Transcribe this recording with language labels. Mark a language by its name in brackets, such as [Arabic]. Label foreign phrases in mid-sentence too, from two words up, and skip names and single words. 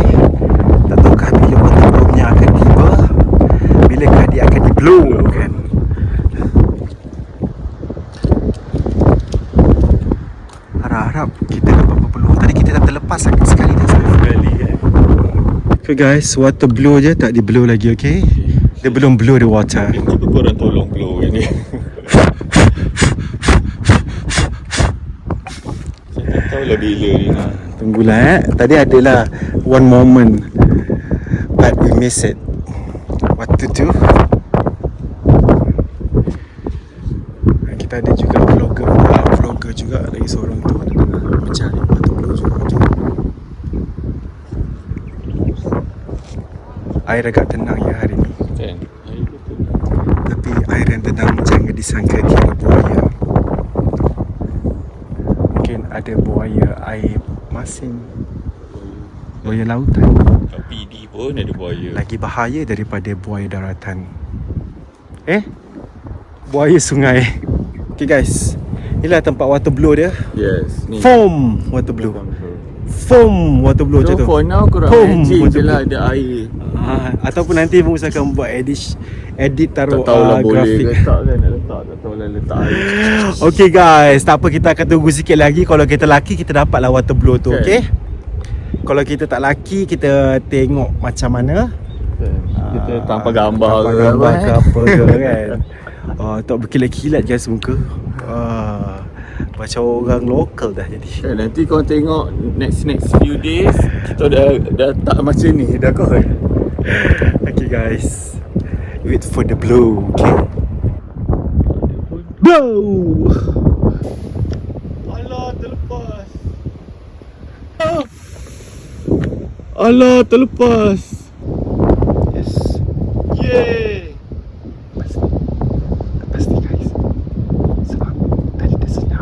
[Malay] Tak tahukah bila [English] water blow- [Malay] nya akan tiba, bilakah dia akan di-blow, kan? Harap-harap kita dapat peluang. Tadi kita dah terlepas sekali dah. Sekali kan. [English] Okay guys, water blow [Malay] je tak di-blow lagi, okay? Dia belum [English] blow the water. [Malay] Cuba korang tolong blow kan ni. Saya tak tahulah bila ni nak. Tunggulah Tadi adalah [English] one moment but we miss it. What to do? [Malay] Kita ada juga vlogger juga lagi seorang tu ada tengah mencari [English] water blow [Malay] juga. Air agak tenang ya hari ni. Kan? Tapi air yang tenang jangan disangka kira buaya. Mungkin ada buaya air masin, buaya lautan. Kat PD pun ada buaya. Lagi bahaya daripada buaya daratan. Buaya sungai. [English] Okay guys, [Malay] inilah tempat [English] water blow [Malay] dia. [English] Yes. Ni. Foam water blow. Foam water blow je So [Malay] tu. [English] for now korang Foam managing water [Malay] je lah [English] blow. [Malay] ada air. Ataupun nanti Mus akan buat edit taruh Tak tahulah boleh grafik. letak kan, nak letak. Tak tahulah letak air. [English] Okay guys, [Malay] tak apa, kita akan tunggu sikit lagi. Kalau kita laki, kita dapatlah [English] water blow [Malay] tu, okay? Kalau kita tak laki, kita tengok macam mana. Kita tanpa gambar tanpa ke gambar apa, ke apa ke kan. Tak berkilat-kilat guys muka. Macam orang lokal dah jadi. Nanti kau tengok [English] next few days [Malay] kita dah tak macam ni dah kot. [English] Okay guys, wait for the blow, okay? Blow! [Malay] Alah terlepas. Alah terlepas. [English] Yes. Yeay. [Malay] Lepas ni guys, sebab tadi dah senyap.